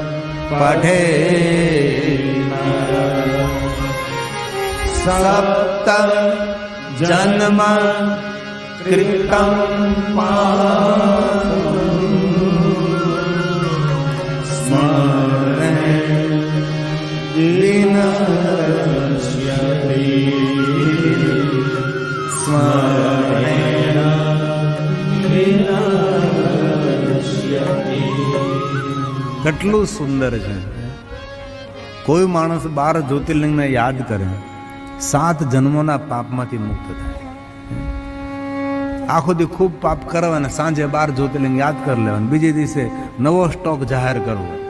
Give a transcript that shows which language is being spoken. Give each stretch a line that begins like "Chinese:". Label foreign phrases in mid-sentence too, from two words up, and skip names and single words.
Sanskrit: पठेत् सप्त जन्म कृतं पापं स्मरणे विनश्यति स्मरणेन विनश्यति।
Gujarati: કેટલું સુંદર છે. કોઈ માણસ 12 જ્યોતિર્લિંગને યાદ કરે 7 જન્મોના પાપમાંથી મુક્ત થાય. આખો દી ખૂબ પાપ કરવા અને સાંજે 12 જ્યોતિર્લિંગ યાદ કરી લેવાનું, બીજે દિવસે નવો સ્ટોક જાહેર કરવો.